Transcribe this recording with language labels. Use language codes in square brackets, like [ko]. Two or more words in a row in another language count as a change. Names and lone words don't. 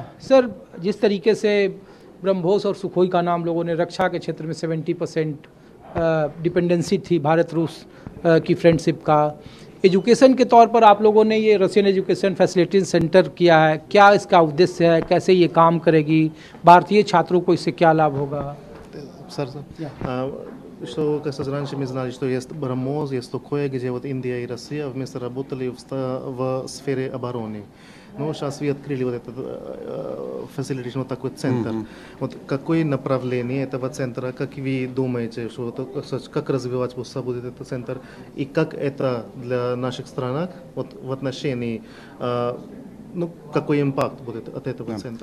[hi] सर, जिस तरीके से ब्रह्मोस और सुखोई का नाम लोगों ने रक्षा के क्षेत्र में 70% डिपेंडेंसी थी भारत रूस की फ्रेंडशिप का, एजुकेशन के तौर पर आप लोगों ने ये [en] Russian education facility center [hi] किया है, क्या इसका उद्देश्य है, कैसे ये काम करेगी, भारतीय छात्रों को इससे क्या लाभ होगा? [ru] Что касается раньше мы знали, что есть Брамоз, есть Сухой, где вот Индия и Россия вместе работали в сфере обороны. Но сейчас вы открыли вот этот facilitation, вот такой центр. Вот какое направление этого центра, как вы думаете, что, как развивать будет этот центр и как это для наших стран вот, в отношении, какой импакт будет от этого центра?